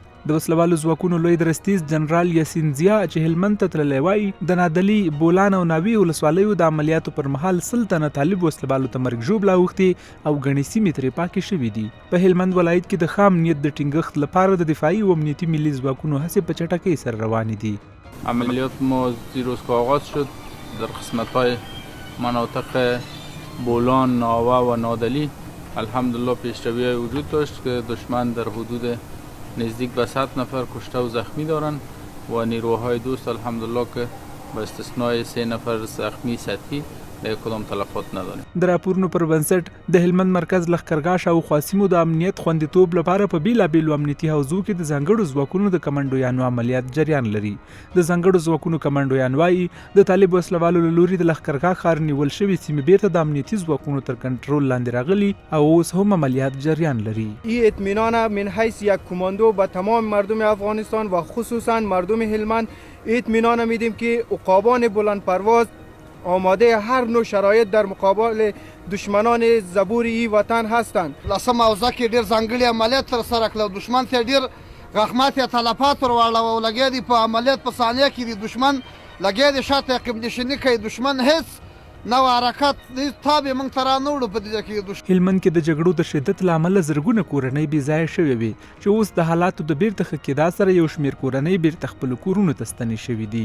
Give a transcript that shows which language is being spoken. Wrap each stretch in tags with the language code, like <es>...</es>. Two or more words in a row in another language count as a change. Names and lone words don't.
<ps>د وسلوالو ځواکونو لوی درستیز جنرال یاسین ضیا چې هلمند ته تللی وایي د نادلي، بولان او ناوی ولسوالیو د عملیاتو پر مهال 100 تنه طالب وسلوالو ته مرګ ژوبله اوښتې او ګڼې سیمې ترې پاکې شوي دي. په هلمند ولایت کې د ښه امنیت د ټینګښت لپاره د دفاعي او امنیتي ملي ځواکونو هڅې په چټکۍ سره روانې دي.</ps> <fa>عملیات ما دیروز که آغاز شد در قسمت‌های مناطق بولان، ناوه و نادلی الحمدلله پیشروی وجود داشت که دشمن در حدود نزدیک به 100 نفر کشته و زخمی دارند و نیروهای دوست الحمدلله که با استثنای 3 نفر زخمی سطحی کدام تلفات نداریم.</fa> <ps>د راپورونو پر بنسټ د هلمند مرکز لښکرګاه شاوخوا سیمو د امنیت خوندیتوب لپاره په بیلابیلو امنیتي حوزو کې د ځانګړو ځواکونو د کمانډویانو عملیات جریان لري. د ځانګړو ځواکونو کمانډویان وایي د طالب وسلوالو له لوري د لښکرګاه ښار نیول شوي سیمې بیرته د امنیتي ځواکونو تر کنټرول لاندې راغلي او اوس هم عملیات جریان لري.</ps> <fa>این اطمینان من حیث یک کماندو به تمام مردم افغانستان و خصوصا مردم هلمند اطمینان میدیم که عقابان بلند پرواز آماده هر نوع شرایط در مقابل دشمنان زبور این وطن هستند.</fa> <ps>لسم اوزه کې ډیر ځانګړي عملیات تر سره کړل. دشمن ته ډیر غخمات یا تلفات ورواړه او لګیا دي په عملیات په ثانیه کې دي. دشمن لګیا دي شاته عقب نشیني کوي. دشمن هیڅ نو حرکت تابع موږ ته رانه وړو په دې کې. هلمند کې د جګړو د شدت له امله زرګونه کورنۍ بې ځایه شوې وي چې اوس د حالاتو د بیرته ښه کېدا سره یو شمېر کورنۍ بیرته خپلو کورونو ته ستنې شوي دي.</ps>